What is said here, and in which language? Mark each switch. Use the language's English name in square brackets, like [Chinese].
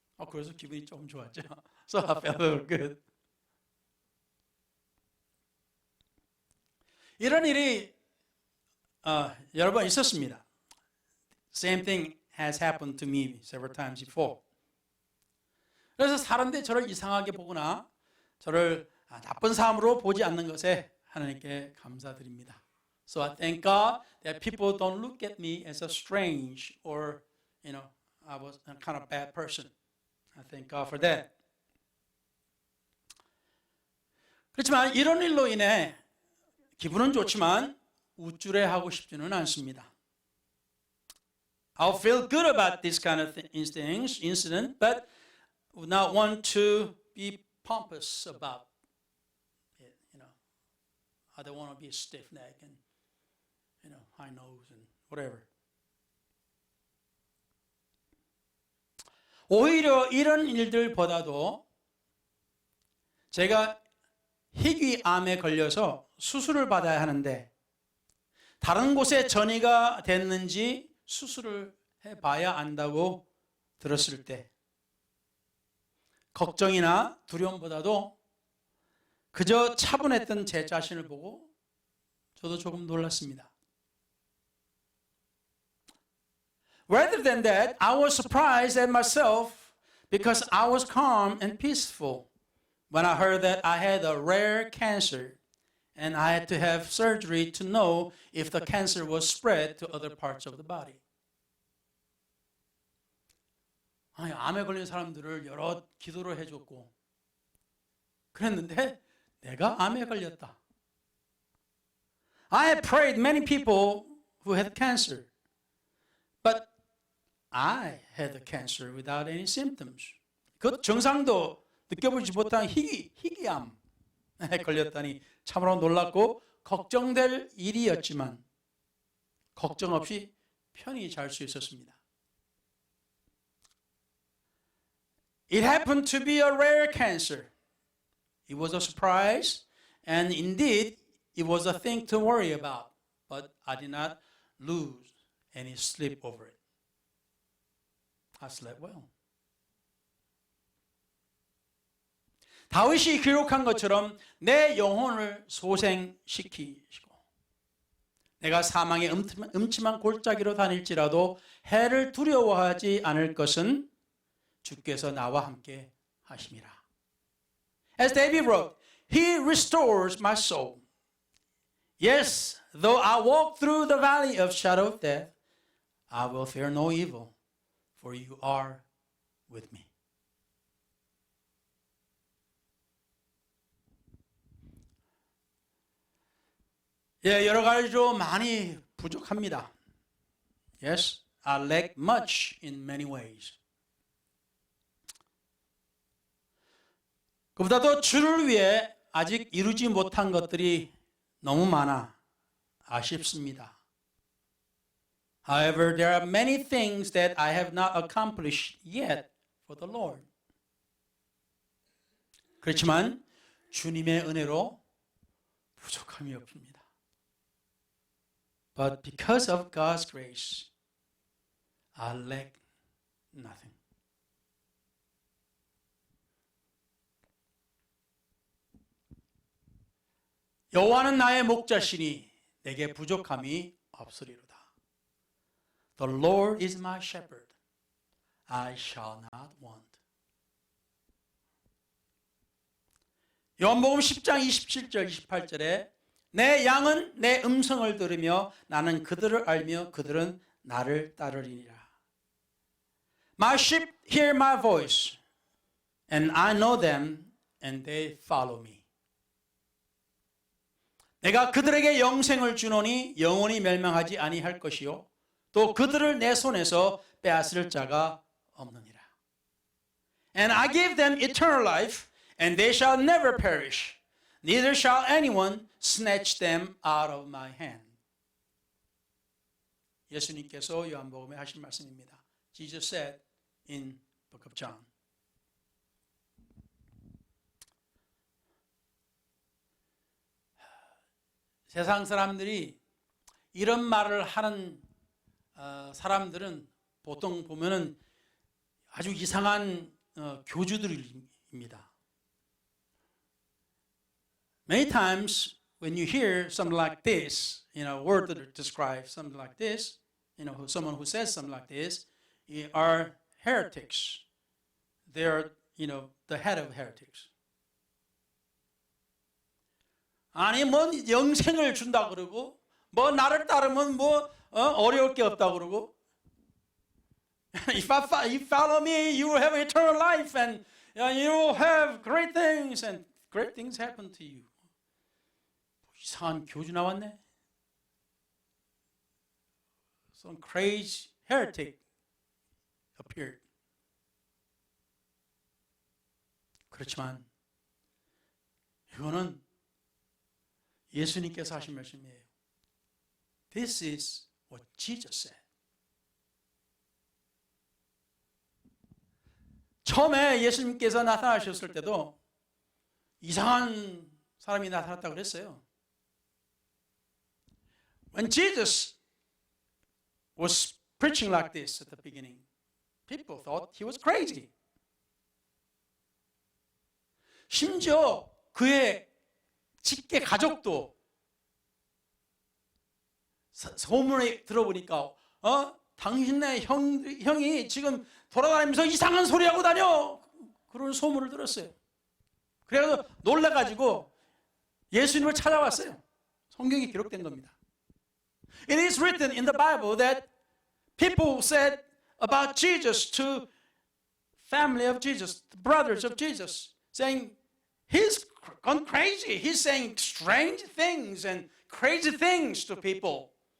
[Korean] 그래서 기분이 좀 좋았죠. [English] So I felt good. [Korean] 이런 일이 여러 번 있었습니다. [English] Same thing has happened to me several times before. [Korean] 그래서 사람들이 저를 이상하게 보거나 저를 나쁜 사람으로 보지 않는 것에 하나님께 감사드립니다. [English] So I thank God that people don't look at me as a strange or I was a kind of bad person. I thank God for that. [Korean] 그렇지만 이런 일로 인해 기분은 좋지만 우쭐해하고 싶지는 않습니다. [English] I'll feel good about this kind of incident, but would not want to be pompous about it. I don't want to be a stiff neck and high nose and whatever. [Korean] 오히려 이런 일들보다도 제가 희귀암에 걸려서 수술을 받아야 하는데 다른 곳에 전이가 됐는지 수술을 해봐야 안다고 들었을 때 걱정이나 두려움보다도 그저 차분했던 제 자신을 보고 저도 조금 놀랐습니다. [English] Rather than that, I was surprised at myself because I was calm and peaceful when I heard that I had a rare cancer and I had to have surgery to know if the cancer was spread to other parts of the body. [Korean] 암에 걸린 사람들을 여러 기도를 해줬고 그랬는데 내가 암에 걸렸다. [English] I had prayed many people who had cancer, but I had the cancer without any symptoms. [Korean] 그 증상도 느껴보지 못한 희귀암에 걸렸다니 참으로 놀랍고 걱정될 일이었지만 걱정 없이 편히 잘 수 있었습니다. [English] It happened to be a rare cancer. It was a surprise, and indeed, it was a thing to worry about, but I did not lose any sleep over it. I slept well. [Korean] 다윗이 기록한 것처럼 내 영혼을 소생시키시고 내가 사망의 음침한 골짜기로 다닐지라도 해를 두려워하지 않을 것은 주께서 나와 함께 하심이라. [English] As David wrote, He restores my soul. Yes, though I walk through the valley of shadow of death, I will fear no evil, for you are with me. [Korean] 여러 가지로 많이 부족합니다. [English] Yes, I lack much in many ways. [Korean] 그보다도 주를 위해 아직 이루지 못한 것들이 너무 많아 아쉽습니다. [English] However, there are many things that I have not accomplished yet for the Lord. [Korean] 그렇지만 주님의 은혜로 부족함이 없습니다. [English] But because of God's grace, I lack nothing. [Korean] 여호와는 나의 목자시니 내게 부족함이 없으리로다. [English] The Lord is my shepherd. I shall not want. [Korean] 요한복음 10장 27절 28절에 내 양은 내 음성을 들으며 나는 그들을 알며 그들은 나를 따르리니라. [English] My sheep hear my voice and I know them and they follow me. [Korean] 내가 그들에게 영생을 주노니 영원히 멸망하지 아니할 것이요 또 그들을 내 손에서 빼앗을 자가 없느니라. [English] And I give them eternal life and they shall never perish. Neither shall anyone snatch them out of my hand. [Korean] 예수님께서 요한복음에 하신 말씀입니다. [English] Jesus said in book of John. [Korean] 세상 사람들이 이런 말을 하는 사람들은 보통 보면은 아주 이상한 교주들입니다. [English] Many times when you hear something like this, a word that describes something like this, someone who says something like this, are heretics. They are, the head of heretics. [Korean] 아니 뭐 영생을 준다 그러고 뭐 나를 따르면 뭐 어려울 게 없다 그러고 [English] If you follow me, you will have eternal life and you will have great things and great things happen to you. [Korean] 이상한 교주 나왔네. [English] Some crazy heretic appeared. [Korean] 그렇지만 이거는 예수님께서 하신 말씀이에요. [English] This is what Jesus said. [Korean] 처음에 예수님께서 나타나셨을 때도 이상한 사람이 나타났다고 그랬어요. [English] When Jesus was preaching like this at the beginning, people thought he was crazy. [Korean] 심지어 그의 직계 가족도 소문에 들어보니까 당신네 형이 지금 돌아다니면서 이상한 소리 하고 다녀 그런 소문을 들었어요. 그래서 놀라가지고 예수님을 찾아왔어요. 성경에 기록된 겁니다. [English] It is written in the Bible that people said about Jesus to family of Jesus, the brothers of Jesus, saying he's gone crazy. He's saying strange things and crazy things to people.